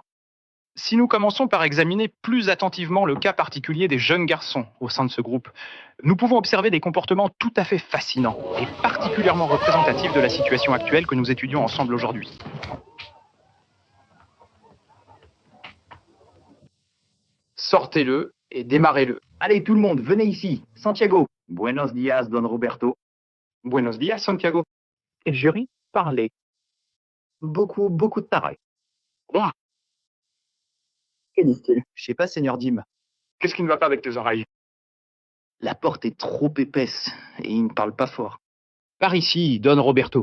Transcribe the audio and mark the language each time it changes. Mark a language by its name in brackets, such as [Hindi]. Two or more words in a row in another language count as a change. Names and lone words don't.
[French] Si nous commençons par examiner plus attentivement le cas particulier des jeunes garçons au sein de ce groupe, nous pouvons observer des comportements tout à fait fascinants et particulièrement représentatifs de la situation actuelle que nous étudions ensemble aujourd'hui. Sortez-le et démarrez-le. Allez, tout le monde, venez ici. Santiago. [Spanish] Buenos días, don Roberto. Buenos días, Santiago. [French] Et le jury, parlez. Beaucoup de tarés. Quoi? Que dit-il? Je sais pas, Seigneur Dim. Qu'est-ce qui ne va pas avec tes oreilles? La porte est trop épaisse et il ne parle pas fort. Par ici, Don Roberto.